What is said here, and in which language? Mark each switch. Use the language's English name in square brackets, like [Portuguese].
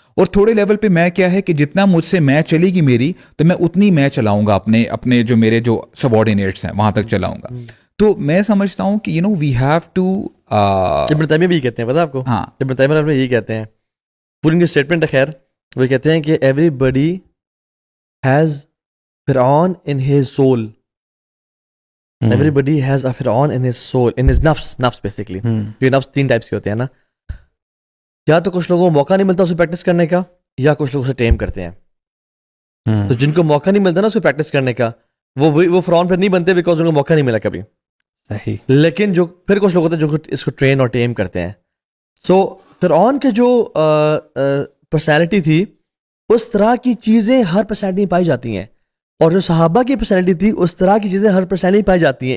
[Urdu] اور تھوڑے لیول پہ میں کیا ہے کہ جتنا مجھ سے میں چلے گی میری, تو میں اتنی میں چلاؤں گا اپنے جو میرے جو سبارڈینیٹس ہیں وہاں تک چلاؤں گا. تو میں سمجھتا ہوں کہ [English] we have to, [Urdu] ابن تیمیہ بھی کہتے ہیں, پتہ آپ کو, ہاں ابن تیمیہ یہی کہتے ہیں, پوری اسٹیٹمنٹ ہے خیر, وہ کہتے ہیں کہ [English] Everybody has فرعون in his soul. Everybody has a فرعون in his soul, in his نفس basically. [Urdu] یہ نفس 3 ٹائپس کے ہوتے ہیں نا. یا تو کچھ لوگوں کو موقع نہیں ملتا اسے پریکٹس کرنے کا, یا کچھ لوگ اسے ٹیم کرتے ہیں. تو جن کو موقع نہیں ملتا نا اسے پریکٹس کرنے کا, وہ فرعون پھر نہیں بنتے بیکاز ان کو موقع نہیں ملا کبھی. صحیح. لیکن جو پھر کچھ لوگ ہوتے ہیں جو اس کو ٹرین اور ٹیم کرتے ہیں. سو فرعون کے جو پرسنالٹی تھی, اس طرح کی چیزیں ہر پرسنالٹی میں پائی جاتی ہیں, اور جو صحابہ کی پرسنالٹی تھی اس طرح کی چیزیں ہر پرسنالٹی میں پائی جاتی ہیں.